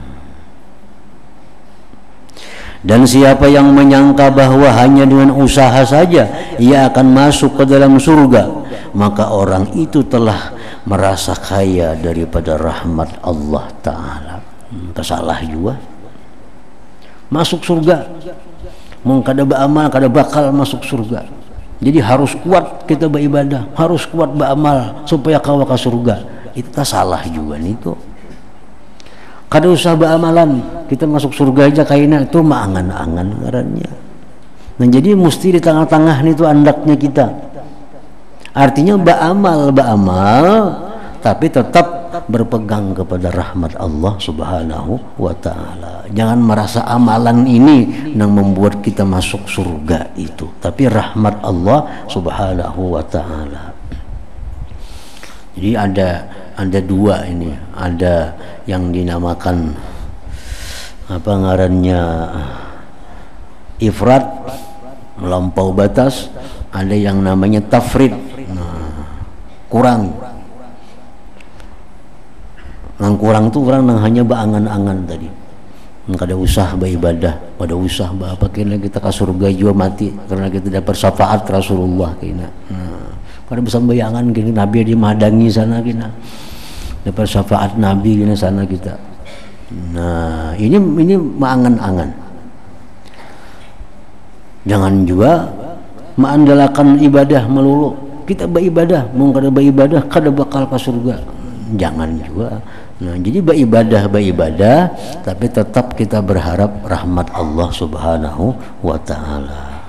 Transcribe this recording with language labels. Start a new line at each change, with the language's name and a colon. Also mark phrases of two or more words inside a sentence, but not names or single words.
Indonesian: Dan siapa yang menyangka bahwa hanya dengan usaha saja ia akan masuk ke dalam surga, maka orang itu telah merasa kaya daripada rahmat Allah Ta'ala. Salah juga.
Banjar: Masuk surga, mau kada beramal kada bakal masuk surga. Jadi harus kuat kita beribadah, harus kuat beramal supaya kawa ke surga. Itu tak salah juga nih tuh. Kada usah beramalan, kita masuk surga aja kayaknya itu maangan-angan ngarannya. Nah jadi mesti di tengah-tengah nih tuh andaknya kita.
Indonesian: Artinya beramal, tapi tetap berpegang kepada rahmat
Arabic: الله سبحانه وتعالى.
Indonesian: Jangan merasa amalan ini yang membuat kita masuk surga itu, tapi rahmat
Arabic: الله سبحانه وتعالى.
Indonesian: Jadi ada dua ini, ada yang dinamakan apa ngarannya ifrat, melampau batas, ada yang namanya tafrid, kurang.
Banjar: Nang kurang tuh orang nang hanya berangan-angan tadi. Kada usah beribadah, kada usah apa kena kita ke surga juga mati karena kita dapat syafaat Rasulullah kena. Kada bisa bayangan gini Nabi di mahadangi sana kena. Dapat syafaat Nabi kena sana kita.
Indonesian: Nah, ini mengangan-angan. Jangan juga mengandalkan ibadah melulu.
Banjar: Kita beribadah, mau kada beribadah kada bakal ke surga.
Indonesian: Jangan juga. Nah, jadi beribadah, tapi tetap kita berharap rahmat
Arabic: الله سبحانه وتعالى.